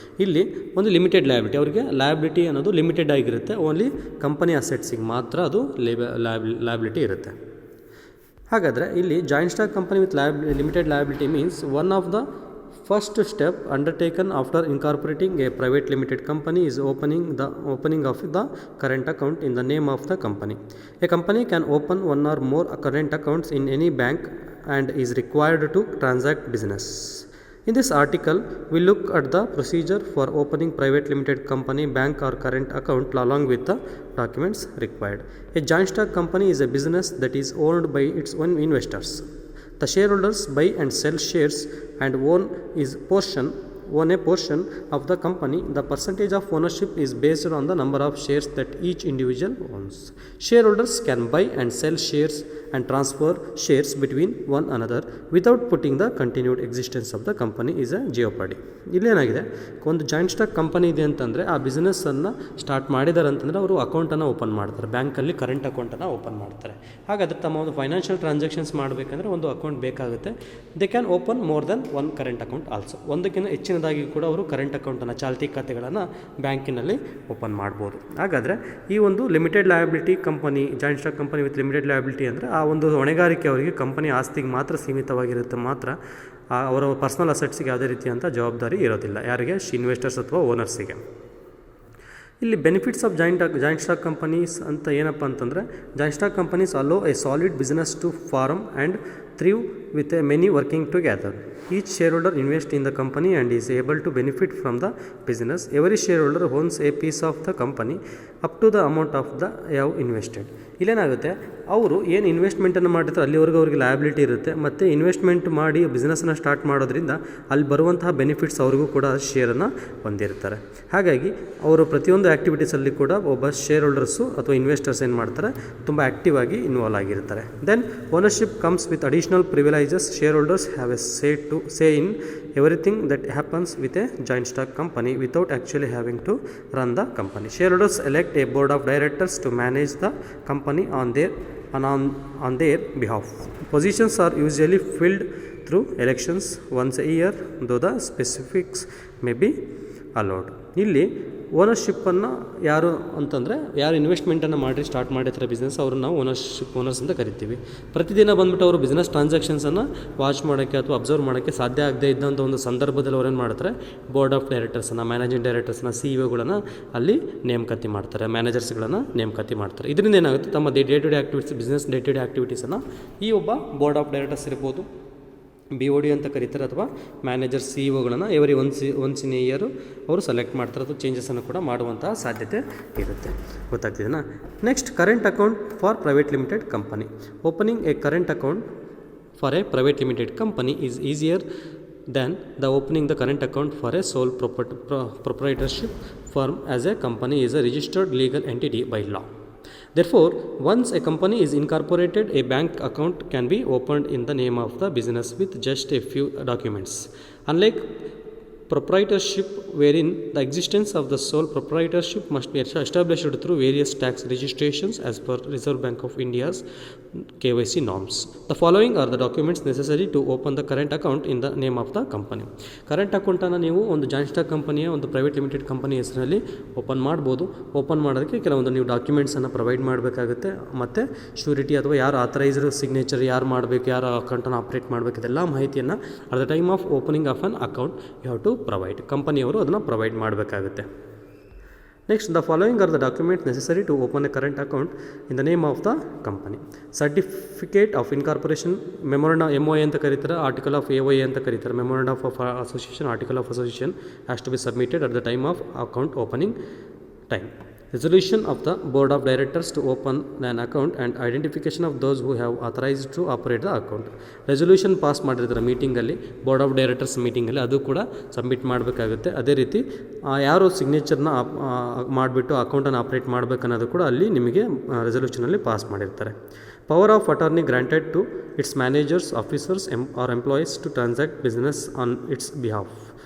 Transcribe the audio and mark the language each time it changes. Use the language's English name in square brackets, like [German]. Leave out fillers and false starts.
[Kannada] ಇಲ್ಲಿ ಒಂದು limited liability, ಅವರಿಗೆ ಲಯಬಿಲಿಟಿ ಅನ್ನೋದು ಲಿಮಿಟೆಡ್ ಆಗಿರುತ್ತೆ, ಓನ್ಲಿ ಕಂಪನಿ ಅಸೆಟ್ಸಿಗೆ ಮಾತ್ರ ಅದು ಲಯಬಿಲಿಟಿ ಇರುತ್ತೆ. ಹಾಗಾದರೆ ಇಲ್ಲಿ [English] Joint stock company with limited liability means one of the first step undertaken after incorporating a private limited company is opening of the current account in the name of the company. A company can open one or more current accounts in any bank and is required to transact business. In this article, we look at the procedure for opening private limited company bank or current account along with the documents required. A joint stock company is a business that is owned by its own investors. The shareholders buy and sell shares and own a portion of the company. The percentage of ownership is based on the number of shares that each individual owns. Shareholders can buy and sell shares and transfer shares between one another without putting the continued existence of the company is a jeopardy. [Kannada] ಇಲ್ಲೇನಾಗಿದೆ, ಒಂದು joint stock company ಇದೆ ಅಂತಂದರೆ ಆ ಬಿಸ್ನೆಸ್ಸನ್ನು start ಮಾಡಿದ್ದಾರೆ ಅಂತಂದರೆ ಅವರು ಅಕೌಂಟನ್ನು open ಮಾಡ್ತಾರೆ, ಬ್ಯಾಂಕಲ್ಲಿ ಕರೆಂಟ್ ಅಕೌಂಟನ್ನು ಓಪನ್ ಮಾಡ್ತಾರೆ. ಹಾಗಾದರೆ ತಮ್ಮ ಒಂದು ಫೈನಾನ್ಷಿಯಲ್ ಟ್ರಾನ್ಸಾಕ್ಷನ್ಸ್ ಮಾಡಬೇಕಂದ್ರೆ ಒಂದು ಅಕೌಂಟ್ ಬೇಕಾಗುತ್ತೆ. [English] They can open more than one current account also. [Kannada] ಒಂದಕ್ಕಿಂತ ಹೆಚ್ಚಿನದಾಗಿ ಕೂಡ ಅವರು ಕರೆಂಟ್ ಅಕೌಂಟನ್ನು, ಚಾಲ್ತಿ ಖಾತೆಗಳನ್ನು ಬ್ಯಾಂಕಿನಲ್ಲಿ ಓಪನ್ ಮಾಡ್ಬೋದು. ಹಾಗಾದರೆ ಈ ಒಂದು limited liability company, joint stock company with limited liability ಅಂದರೆ ಆ ಒಂದು ಹೊಣೆಗಾರಿಕೆ ಅವರಿಗೆ ಕಂಪನಿ ಆಸ್ತಿಗೆ ಮಾತ್ರ ಸೀಮಿತವಾಗಿರುತ್ತೆ, ಮಾತ್ರ ಅವರ ಪರ್ಸ್ನಲ್ ಅಸೆಟ್ಸಿಗೆ ಯಾವುದೇ ರೀತಿಯಂಥ ಜವಾಬ್ದಾರಿ ಇರೋದಿಲ್ಲ. ಯಾರಿಗೆ? ಇನ್ವೆಸ್ಟರ್ಸ್ ಅಥವಾ ಓನರ್ಸಿಗೆ. ಇಲ್ಲಿ benefits of joint stock companies ಅಂತ ಏನಪ್ಪ ಅಂತಂದರೆ, [English] Joint stock companies allow a solid business to form and thrive with many working together. Each shareholder invests in the company and is able to benefit from the business. Every shareholder owns a piece of the company up to the amount of the have invested. [Kannada] ಇಲ್ಲೇನಾಗುತ್ತೆ, ಅವರು ಏನು ಇನ್ವೆಸ್ಟ್ಮೆಂಟನ್ನು ಮಾಡಿರ್ತಾರೆ ಅಲ್ಲಿವರೆಗೂ ಅವ್ರಿಗೆ liability ಇರುತ್ತೆ. ಮತ್ತು investment ಮಾಡಿ ಬಿಸ್ನೆಸ್ಸನ್ನು start ಮಾಡೋದ್ರಿಂದ ಅಲ್ಲಿ ಬರುವಂತಹ ಬೆನಿಫಿಟ್ಸ್ ಅವ್ರಿಗೂ ಕೂಡ ಶೇರನ್ನು ಹೊಂದಿರ್ತಾರೆ. ಹಾಗಾಗಿ ಅವರು ಪ್ರತಿಯೊಂದು ಆ್ಯಕ್ಟಿವಿಟೀಸಲ್ಲಿ ಕೂಡ ಒಬ್ಬ ಶೇರ್ ಹೋಲ್ಡರ್ಸು ಅಥವಾ ಇನ್ವೆಸ್ಟರ್ಸ್ ಏನು ಮಾಡ್ತಾರೆ, ತುಂಬ ಆ್ಯಕ್ಟಿವ್ ಆಗಿ ಇನ್ವಾಲ್ವ್ ಆಗಿರ್ತಾರೆ. [English] Then ownership comes with additional privileges. Shareholders have a say in everything that happens with a joint stock company without actually having to run the company. Shareholders elect a board of directors to manage the company on their behalf. Positions are usually filled through elections once a year, though the specifics may be allowed. [Kannada] ಇಲ್ಲಿ ಓನರ್ಶಿಪ್ಪನ್ನು ಯಾರು ಅಂತಂದರೆ, ಯಾರು ಇನ್ವೆಸ್ಟ್ಮೆಂಟನ್ನು ಮಾಡಿ start ಮಾಡಿರ್ತಾರೆ business, ಅವ್ರನ್ನ ನಾವು owners ಅಂತ ಕರಿತೀವಿ. ಪ್ರತಿದಿನ ಬಂದುಬಿಟ್ಟು ಅವರು ಬಿಸ್ನೆಸ್ ಟ್ರಾನ್ಸಾಕ್ಷನ್ಸನ್ನು ವಾಚ್ ಮಾಡೋಕ್ಕೆ ಅಥವಾ ಅಬ್ಸರ್ವ್ ಮಾಡೋಕ್ಕೆ ಸಾಧ್ಯ ಆಗದೇ ಇದ್ದಂಥ ಒಂದು ಸಂದರ್ಭದಲ್ಲಿ ಅವ್ರೇನು ಮಾಡ್ತಾರೆ, ಬೋರ್ಡ್ ಆಫ್ ಡೈರೆಕ್ಟರ್ಸನ್ನು, ಮ್ಯಾನೇಜಿಂಗ್ ಡೈರೆಕ್ಟರ್ಸ್ನ, CEO ಅಲ್ಲಿ ನೇಮಕಾತಿ ಮಾಡ್ತಾರೆ, ಮ್ಯಾನೇಜರ್ಸ್ಗಳನ್ನು ನೇಮಕಾತಿ ಮಾಡ್ತಾರೆ. ಇದರಿಂದ ಏನಾಗುತ್ತೆ, ತಮ್ಮ day to day activities, business day to day ಆ್ಯಕ್ಟಿವಿಟೀಸನ್ನು ಈ ಒಬ್ಬ ಬೋರ್ಡ್ ಆಫ್ ಡೈರೆಕ್ಟರ್ಸ್ ಇರ್ಬೋದು, BOD ಅಂತ ಕರೀತಾರೆ, ಅಥವಾ manager CEO [English] every once in a year [Kannada] ಅವರು ಸೆಲೆಕ್ಟ್ ಮಾಡ್ತಾರೆ ಅಥವಾ ಚೇಂಜಸನ್ನು ಕೂಡ ಮಾಡುವಂತಹ ಸಾಧ್ಯತೆ ಇರುತ್ತೆ. ಗೊತ್ತಾಗ್ತಿದೆನಾ? [English] Next, current account for private limited company. Opening a current account for a private limited company is easier than the opening the current account for a sole proprietorship firm as a company is a registered legal entity by law. Therefore, once a company is incorporated, a bank account can be opened in the name of the business with just a few documents. Unlike proprietorship, wherein the existence of the sole proprietorship must be established through various tax registrations as per Reserve Bank of India's KYC norms. The following are the documents necessary to open the current account in the name of the company. [Kannada] Current ಅಕೌಂಟನ್ನು ನೀವು ಒಂದು joint stock ಕಂಪನಿಯ ಒಂದು private limited company ಹೆಸರಲ್ಲಿ open ಮಾಡ್ಬೋದು. Open ಮಾಡೋದಕ್ಕೆ ಕೆಲವೊಂದು ನೀವು ಡಾಕ್ಯುಮೆಂಟ್ಸನ್ನು ಪ್ರೊವೈಡ್ ಮಾಡಬೇಕಾಗುತ್ತೆ. ಮತ್ತು ಶ್ಯೂರಿಟಿ ಅಥವಾ ಯಾರು ಆಥರೈಸ್ಡ್ ಸಿಗ್ನೇಚರ್ ಯಾರು ಮಾಡಬೇಕು, ಯಾರು ಅಕೌಂಟನ್ನು ಆಪ್ರೇಟ್ ಮಾಡಬೇಕು, ಇದೆಲ್ಲ ಮಾಹಿತಿಯನ್ನು [English] At the time of opening of an account you have to provide. [Kannada] ಕಂಪನಿಯವರು ಅದನ್ನು ಪ್ರೊವೈಡ್ ಮಾಡಬೇಕಾಗುತ್ತೆ. [English] Next, the following are the documents necessary to open a current account in the name of the company. [Kannada] Certificate of incorporation, ಮೆಮೊರಂಡ MOA ಅಂತ ಕರೀತಾರೆ, article of AOA ಅಂತ ಕರೀತಾರೆ. [English] Memoranda of association, article of association has to be submitted at the time of account opening time. Resolution of the board of directors to open an account and identification of those who have authorized to operate the account. [Kannada] Resolution pass ಮಾಡಿರ್ತಾರೆ ಮೀಟಿಂಗಲ್ಲಿ, board of directors ಮೀಟಿಂಗಲ್ಲಿ, ಅದು ಕೂಡ submit ಮಾಡಬೇಕಾಗುತ್ತೆ. ಅದೇ ರೀತಿ ಯಾರು ಸಿಗ್ನೇಚರ್ನ ಮಾಡಿಬಿಟ್ಟು ಅಕೌಂಟನ್ನು operate ಮಾಡಬೇಕನ್ನೋದು ಕೂಡ ಅಲ್ಲಿ ನಿಮಗೆ ರೆಸೊಲ್ಯೂಷನಲ್ಲಿ ಪಾಸ್ ಮಾಡಿರ್ತಾರೆ. [English] Power of attorney granted to its managers, officers or employees to transact business on its behalf.